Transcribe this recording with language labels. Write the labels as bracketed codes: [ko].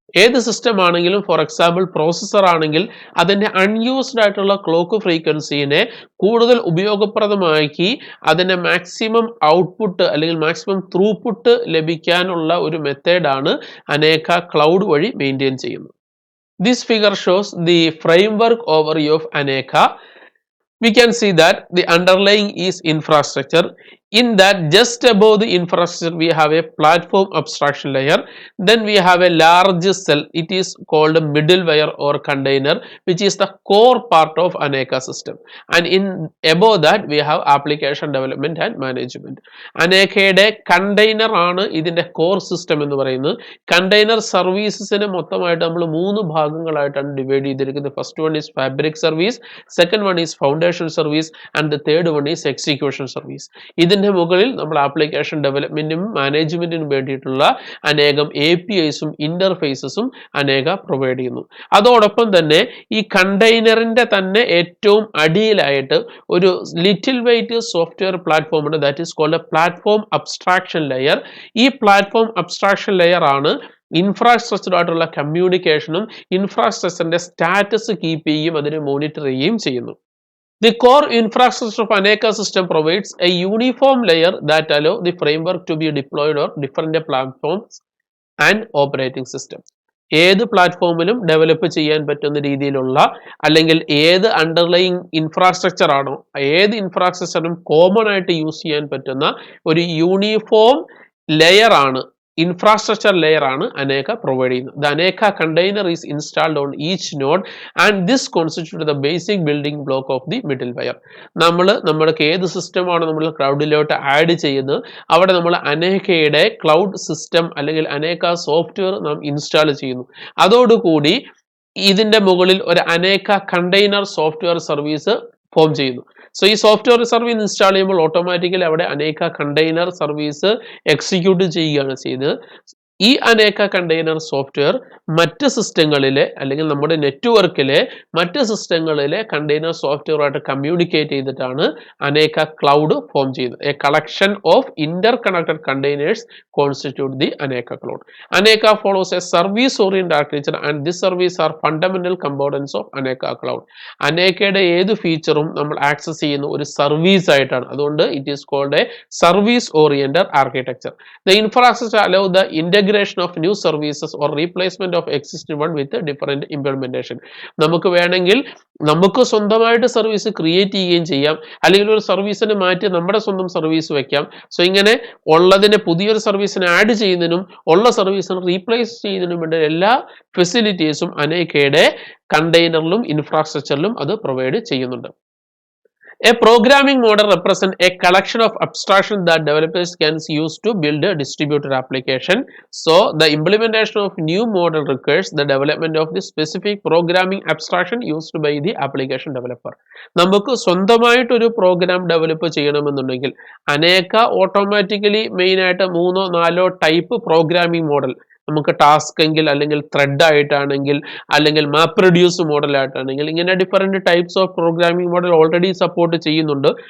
[ml] ഏത് സിസ്റ്റം ആണെങ്കിലും, for example processor ആണെങ്കിൽ അതിൻ്റെ അൺയൂസ്ഡ് ആയിട്ടുള്ള ക്ലോക്ക് ഫ്രീക്വൻസിനെ കൂടുതൽ ഉപയോഗപ്രദമാക്കി അതിൻ്റെ മാക്സിമം ഔട്ട്പുട്ട് അല്ലെങ്കിൽ മാക്സിമം ത്രൂപുട്ട് ലഭിക്കാനുള്ള ഒരു മെത്തേഡാണ് അനേക ക്ലൗഡ് വഴി മെയിൻറ്റെയിൻ ചെയ്യുന്നത്. [en] This figure shows the framework overview of Aneka. We can see that the underlying is infrastructure. In that, just above the infrastructure, we have a platform abstraction layer. Then we have a large cell. It is called a middleware or container, which is the core part of Aneka system. And in above that, we have application development and management. [ml] Anekയുടെ container ആണ് ഇതിന്റെ core system എന്ന് പറയുന്നത്. Container servicesനെ മൊത്തമായിട്ട് നമ്മൾ മൂന്ന് ഭാഗങ്ങളായിട്ടാണ് divide ചെയ്തിരിക്കുന്നത്. [en] First one is fabric service, second one is foundation service and the third one is execution service. [ml] ഇതിന്റെ മുകളിൽ നമ്മൾ ആപ്ലിക്കേഷൻ ഡെവലപ്മെന്റിനും മാനേജ്മെന്റിനും വേണ്ടിയിട്ടുള്ള അനേകം APIസും ഇന്റർഫേസസും അനേക പ്രൊവൈഡ് ചെയ്യുന്നു. അതോടൊപ്പം തന്നെ ഈ കണ്ടെയ്നറിന്റെ തന്നെ ഏറ്റവും അടിയിലായിട്ട് ഒരു ലിറ്റിൽ വെയിറ്റ് സോഫ്റ്റ്വെയർ പ്ലാറ്റ്ഫോം ഉണ്ട്, [en] That is called a platform abstraction layer. [ml] ഈ പ്ലാറ്റ്ഫോം അബ്സ്ട്രാക്ഷൻ ലെയർ ആണ് ഇൻഫ്രാസ്ട്രക്ചർ ആയിട്ടുള്ള കമ്മ്യൂണിക്കേഷനും ഇൻഫ്രാസ്ട്രക്ചറിന്റെ സ്റ്റാറ്റസ് കീപ്പ് ചെയ്യുകയും അതിനെ മോണിറ്റർ ചെയ്യുകയും ചെയ്യുന്നു. [en] The core infrastructure of Aneka system provides a uniform layer that allow the framework to be deployed on different platforms and operating system. [ml] ഏത് പ്ലാറ്റ്ഫോമിലും develop ചെയ്യാൻ പറ്റുന്ന രീതിയിലുള്ള അല്ലെങ്കിൽ ഏത് അണ്ടർലൈങ് ഇൻഫ്രാസ്ട്രക്ചർ ആണോ ഏത് ഇൻഫ്രാസ്ട്രക്ചറും കോമൺ ആയിട്ട് യൂസ് ചെയ്യാൻ പറ്റുന്ന ഒരു യൂണിഫോം ലെയർ ആണ്, infrastructure layer ആണ് Aneka provide ചെയ്യുന്നത്. [en] The Aneka container is installed on each node and this constitutes the basic building block of the middleware. [ml] നമ്മൾക്ക് ഏത് സിസ്റ്റമാണ് നമ്മൾ ക്ലൗഡിലോട്ട് ആഡ് ചെയ്യുന്നത് അവിടെ നമ്മൾ അനേക്കയുടെ ക്ലൗഡ് സിസ്റ്റം അല്ലെങ്കിൽ അനേക സോഫ്റ്റ്വെയർ നാം ഇൻസ്റ്റാൾ ചെയ്യുന്നു. അതോടുകൂടി ഇതിന്റെ മുകളിൽ ഒരു അനേക കണ്ടെയ്നർ സോഫ്റ്റ്വെയർ സർവീസ് ഫോം ചെയ്യുന്നു. സോ ഈ സോഫ്റ്റ്വെയർ സർവീസ് ഇൻസ്റ്റാൾ ചെയ്യുമ്പോൾ ഓട്ടോമാറ്റിക്കലി അവിടെ അനേക കണ്ടെയ്നർ സർവീസ് എക്സിക്യൂട്ട് ചെയ്യുകയാണ് ചെയ്തത്. ഈ അനേക കണ്ടെയ്നർ സോഫ്റ്റ്വെയർ മറ്റ് സിസ്റ്റങ്ങളിലെ അല്ലെങ്കിൽ നമ്മുടെ നെറ്റ്വർക്കിലെ മറ്റ് സിസ്റ്റങ്ങളിലെ കണ്ടെയ്നർ സോഫ്റ്റ്വെയറുമായിട്ട് കമ്മ്യൂണിക്കേറ്റ് ചെയ്തിട്ടാണ് അനേക ക്ലൗഡ് ഫോം ചെയ്യുന്നത്. [en] A collection of interconnected containers constitute the Aneka cloud. Aneka follows a service oriented architecture and this service are fundamental components of Aneka cloud. [ml] അനേക്കയുടെ ഏത് ഫീച്ചറും നമ്മൾ ആക്സസ് ചെയ്യുന്ന ഒരു സർവീസ് ആയിട്ടാണ്. [en] അതുകൊണ്ട് it is called a service oriented architecture. The infrastructure allow the integration of new services or replacement of existing one with a different implementation. [ml] നമുക്ക് വേണമെങ്കിൽ നമുക്ക് സ്വന്തമായിട്ട് സർവീസ് ക്രിയേറ്റ് ചെയ്യുകയും ചെയ്യാം, അല്ലെങ്കിൽ ഒരു സർവീസിനെ മാറ്റി നമ്മുടെ സ്വന്തം സർവീസ് വെക്കാം. സോ ഇങ്ങനെ ഉള്ളതിനെ പുതിയൊരു സർവീസിനെ ആഡ് ചെയ്യുന്നതിനും ഉള്ള സർവീസിനെ റീപ്ലേസ് ചെയ്യുന്നതിനും വേണ്ട എല്ലാ ഫെസിലിറ്റീസും അനേക്കയുടെ കണ്ടെയ്നറിലും ഇൻഫ്രാസ്ട്രക്ചറിലും അത് പ്രൊവൈഡ് ചെയ്യുന്നുണ്ട്. [en] A programming model represents a collection of abstractions that developers can use to build a distributed application. So, the implementation of new model requires the development of the specific programming abstraction used by the application developer. [ml] നമുക്ക് സ്വന്തമായിട്ട് ഒരു programme develop ചെയ്യണമെന്നുണ്ടെങ്കിൽ അനേക automatically main ആയിട്ട് 3-4 type programming model നമുക്ക് task എങ്കിൽ അല്ലെങ്കിൽ thread ആയിട്ടാണെങ്കിൽ അല്ലെങ്കിൽ MapReduce മോഡലായിട്ടാണെങ്കിൽ ഇങ്ങനെ different types of programming model already support ചെയ്യുന്നുണ്ട്.